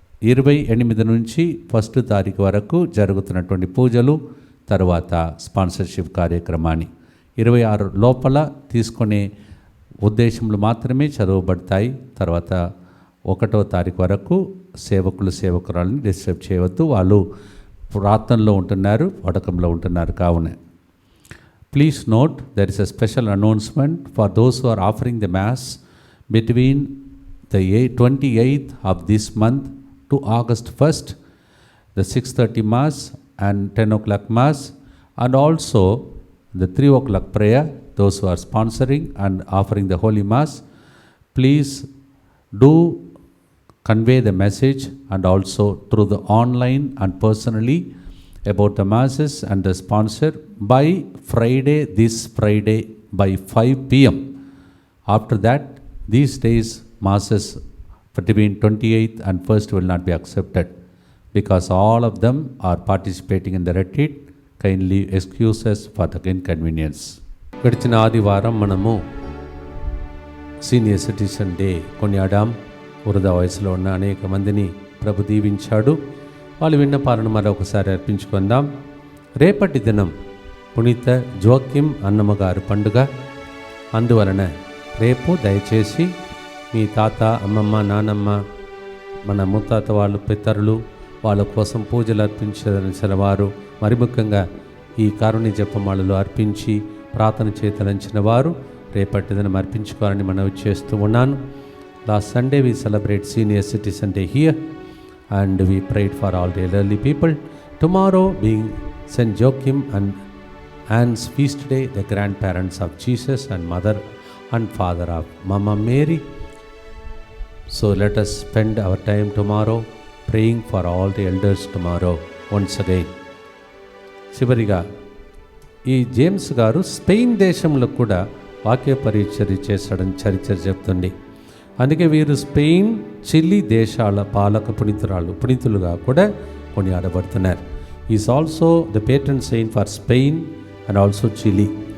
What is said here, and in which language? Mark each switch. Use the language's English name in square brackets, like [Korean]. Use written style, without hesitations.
[Telugu] 28 నుంచి 1 తారీఖు వరకు జరుగుతున్నటువంటి పూజలు, తర్వాత స్పాన్సర్షిప్ కార్యక్రమాన్ని 26 లోపల తీసుకునే ఉద్దేశములు మాత్రమే చదవబడతాయి. తర్వాత 1వ తారీఖు వరకు సేవకురాలని డిస్టర్బ్ చేయవద్దు. వాళ్ళు ప్రార్థనలో ఉంటున్నారు, వడకంలో ఉంటున్నారు. కావున [English] Please note, there is a special announcement for those who are offering the mass between the 28th of this month to August 1st, the 6:30 mass and 10 o'clock mass, and also the 3 o'clock prayer. Those who are sponsoring and offering the holy mass, please do convey the message, and also through the online and personally about the masses and the sponsor by this Friday by 5 p.m. After that, these days masses between 28th and 1st will not be accepted because all of them are participating in the retreat. Kindly excuse us for the inconvenience. [Telugu] గడిచిన ఆదివారం మనము senior citizen day కొనియాడాం. వృధా వయసులో ఉన్న అనేక మందిని ప్రభు దీవించాడు. వాళ్ళు విన్నపాలను మరొకసారి అర్పించుకుందాం. రేపటి దినం పునీత జోక్యం అన్నమ్మ గారి పండుగ. అందువలన రేపు దయచేసి మీ తాత, అమ్మమ్మ, నానమ్మ, మన ముత్తాత వాళ్ళు, పితరులు, వాళ్ళ కోసం పూజలు అర్పించాల్సిన వారు, మరి ముఖ్యంగా ఈ కారుణ్య జపమాలలో అర్పించి ప్రార్థన చేతలంచిన వారు రేపటి దినం అర్పించుకోవాలని మనవి చేస్తూ ఉన్నాను. [English] Last Sunday we celebrate Senior Citizen Day here, and we prayed for all the elderly people. Tomorrow being St. Joachim and Anne's feast day, the grandparents of Jesus and mother and father of Mama Mary. So let us spend our time tomorrow praying for all the elders tomorrow once again. [Telugu] చివరిగా ఈ James గారు Spain దేశంలో కూడా వాక్య పరిచర్య చేశాడని చరిత్ర చెప్తుంది. అందుకే వీరు స్పెయిన్, చిలీ దేశాల పాలక పునీతులుగా కూడా కొనియాడబడుతున్నారు. [English] Is also the patron saint for Spain and also Chile.